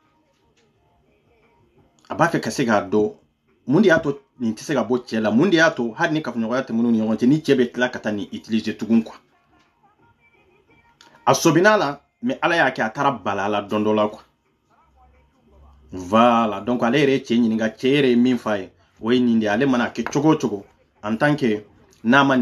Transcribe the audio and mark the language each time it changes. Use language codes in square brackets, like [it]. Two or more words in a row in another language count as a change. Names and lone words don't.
[bm] a b'a fɛ ka se k'a dɔn mun de y'a to nin tɛ se ka bɔ cɛ la mun de y'a to hali ni kafoɲɔgɔnya tɛmɛn'u ni ɲɔgɔn cɛ ni cɛ bɛ tila ka taa nin utiliser tugun quoi a sobin'a la mais ala y'a kɛ a taara bala la dɔn dɔ la quoi [fr] voilà donc [bm] ale yɛrɛ cɛ ɲininka cɛ yɛrɛ ye min f'a ye o ye nin de ale mana kɛ cogo cogo [fr] en tant que [bm] n'a ma